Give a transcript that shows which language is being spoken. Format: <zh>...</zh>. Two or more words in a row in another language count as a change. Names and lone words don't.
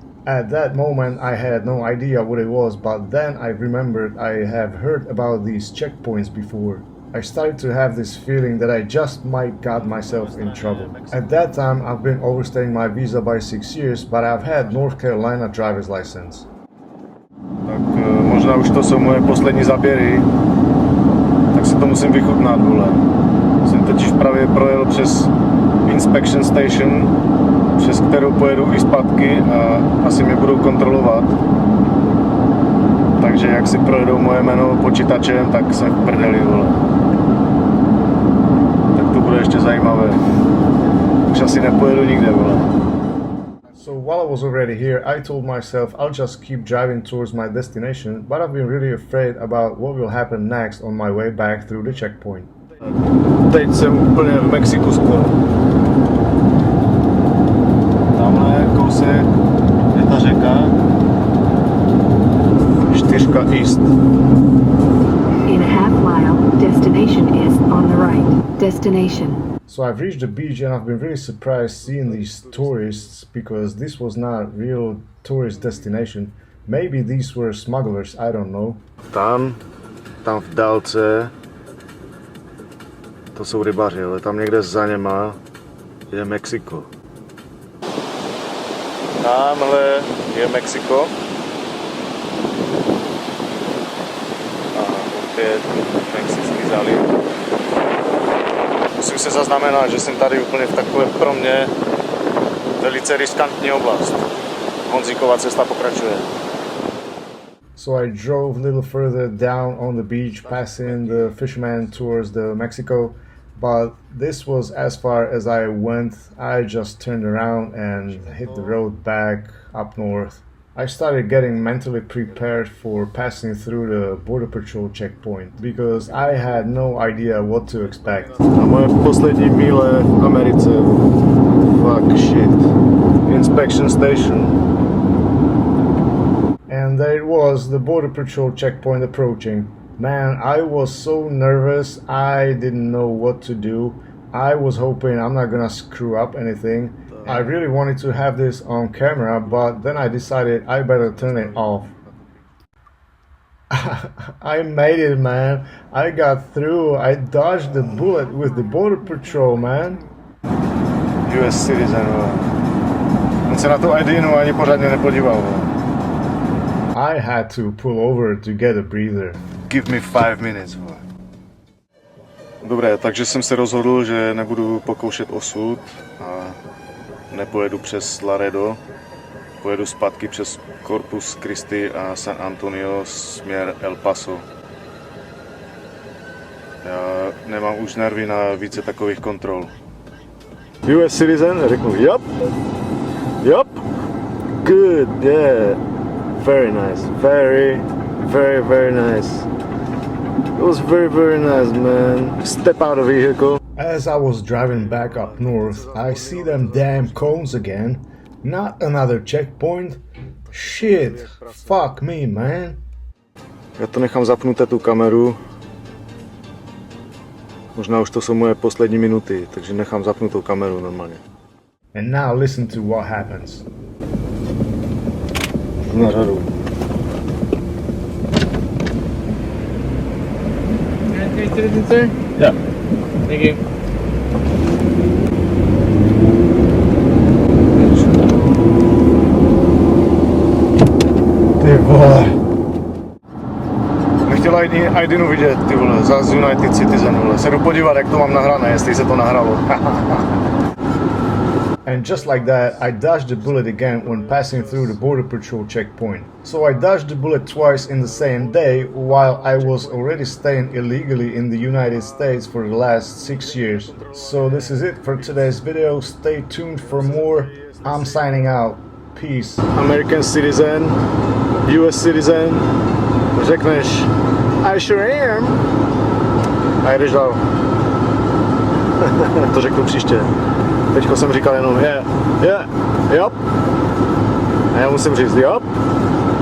<en>At that moment I had no idea what it was, but then I remembered I have heard about these checkpoints before. I started to have this feeling that I just might got myself in trouble. At that time I've been overstaying my visa by 6 years, but I've had North Carolina driver's license.</en> <cs>Tak možná už to jsou moje poslední záběry. Tak si to musím vychutnat, vole. Jsem totiž právě projel přes</cs> <en>inspection station,</en> <cs>přes kterou pojedu i zpátky a asi mě budou kontrolovat. Takže jak si projedou moje jméno počítačem, tak jsem v prdeli, vole. Tak to bude ještě zajímavé. Už asi nepojedu nikde, vole.</cs> <en>So while I was already here, I told myself I'll just keep driving towards my destination, but I've been really afraid about what will happen next on my way back through the checkpoint.</en> <cs>Teď jsem úplně v Mexiku skoro. Tamhle kousek je ta řeka.</cs> <en>4 east. In a half mile, destination is on the right. Destination. So I've reached the beach and I've been really surprised seeing these tourists because this was not a real tourist destination. Maybe these were smugglers, I don't know.</en> <cs>Tam v dálce, to jsou rybaři, ale tam někde za něma je Mexiko. Tamhle je Mexiko. A opět Mexický záliv. Musím se zaznamenat, že jsem tady úplně v takové pro mě velice riskantní oblast. Honzíková cesta pokračuje.</cs> <en>So I drove a little further down on the beach, passing the fishermen towards the Mexico. But this was as far as I went. I just turned around and hit the road back up north. I started getting mentally prepared for passing through the border patrol checkpoint because I had no idea what to expect.</en> <cs>A moje poslední míle v Americe.</cs> <en>Fuck shit. Inspection station. And there it was, the border patrol checkpoint approaching. Man, I was so nervous, I didn't know what to do. I was hoping I'm not gonna screw up anything. I really wanted to have this on camera, but then I decided I better turn it off. I made it, man. I got through. I dodged the bullet with the border patrol, man. US citizen.</en> <cs>On se na tu IDinu ani pořádně nepodíval.</cs> <en>I had to pull over to get a breather. Give me 5 minutes.</en> <cs>Dobré, takže jsem se rozhodl, že nebudu pokoušet osud a nepojedu přes Laredo. Pojedu zpátky přes Corpus Christi a San Antonio směr El Paso. Já nemám už nervy na více takových kontrol.</cs> <en>US citizen? Řeknu, yup. Yup. Good, yeah. Very nice. Very, very, very nice. It was very, very nice, man. Step out of the vehicle. As I was driving back up north, I see them damn cones again. Not another checkpoint. Shit. Fuck me, man.</en> <cs>Já to nechám zapnuté tu kameru. Možná už to jsou moje poslední minuty, takže nechám zapnutou kameru normálně.</cs> <en>And now listen to what happens.</en> <cs>Na řadu.</cs> <en>Any citizens, sir? Yeah. Thank you.</en> <cs>Ty vole. Nechtěla IDinu vidět, ty vole, za</cs> <en>United Citizen,</en> <cs>vole. Se jdu podívat, jak to mám nahrané, jestli se to nahralo.</cs> <en>And just like that, I dodged the bullet again when passing through the border patrol checkpoint. So I dodged the bullet twice in the same day, while I was already staying illegally in the United States for the last 6 years. So this is it for today's video. Stay tuned for more. I'm signing out. Peace. American citizen, US citizen. Řekneš, I sure am.</en> <cs>A jdeš dál. To řeknu příště. Teďko jsem říkal jenom,</cs> <en>yeah, yup.</en> <cs>A já musím říct, yup.</cs>